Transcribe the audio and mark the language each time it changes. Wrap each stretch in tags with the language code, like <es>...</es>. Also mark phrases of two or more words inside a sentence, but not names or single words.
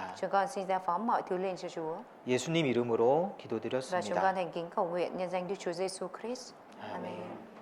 <vi>Chúng con xin giao phó mọi thứ lên cho Chúa</vi> <ko>예수님 이름으로</ko> <vi>và chúng</vi> <ko>기도드렸습니다.</ko> <vi>con thành kính cầu nguyện nhân danh Đức Chúa Giêsu Christ.</vi> <ko>아멘.</ko> <vi>Amen.</vi>